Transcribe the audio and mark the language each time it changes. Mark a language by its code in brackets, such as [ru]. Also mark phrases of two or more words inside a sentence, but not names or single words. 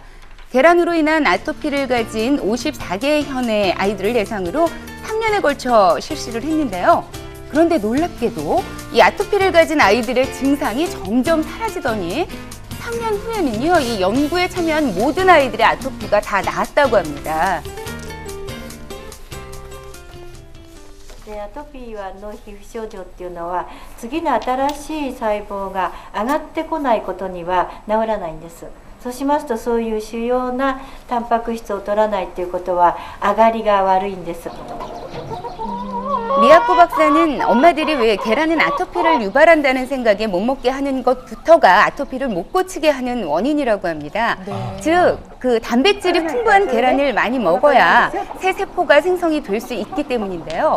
[ko] 계란으로 인한 아토피를 가진 54개 현의 아이들을 대상으로 3년에 걸쳐 실시를 했는데요. 그런데 놀랍게도 이 아토피를 가진 아이들의 증상이 점점 사라지더니 3년 후에는요, 이 연구에 참여한 모든 아이들의 아토피가 다 나았다고 합니다. [ja] でアトピーの皮膚症状っていうのは次の新しい細胞が上がってこないことには治らないんです。そうしますとそういう主要なタンパク質を取らないっていうことは上がりが悪いんです。 [ko] 미야코 박사는 엄마들이 왜 계란은 아토피를 유발한다는 생각에 못 먹게 하는 것부터가 아토피를 못 고치게 하는 원인이라고 합니다. 즉, 그 단백질이 풍부한 계란을 많이 먹어야 새 세포가 생성이 될 수 있기 때문인데요.